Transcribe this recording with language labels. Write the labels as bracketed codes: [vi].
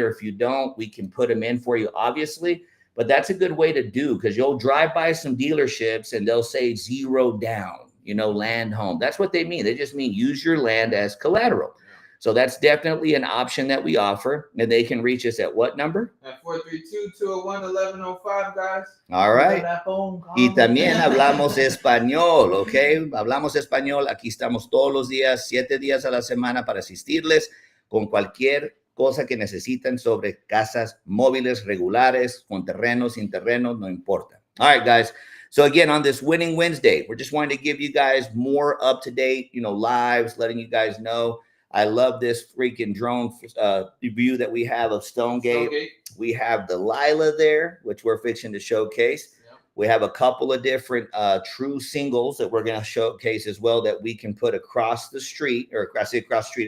[en] Or if you don't, we can put them in for you, obviously. But that's a good way to do, because you'll drive by some dealerships and they'll say 0 down, land home. That's what they mean. They just mean use your land as collateral. So that's definitely an option that we offer. And they can reach us at what number? At 432-201-1105, guys. All right. [es] Y también hablamos español, ¿ok? Hablamos español. Aquí estamos todos los días, 7 días a la semana para asistirles con cualquier cosa que necesiten sobre casas móviles regulares, con terrenos, sin terrenos, no importa. [en] All right, guys. So again, on this Winning Wednesday, we're just wanting to give you guys more up-to-date, lives, letting you guys know. I love this freaking drone view that we have of Stonegate. We have the Lyla there, which we're fixing to showcase. Yep. We have a couple of different true singles that we're going to showcase as well that we can put across the street, or I say across the street.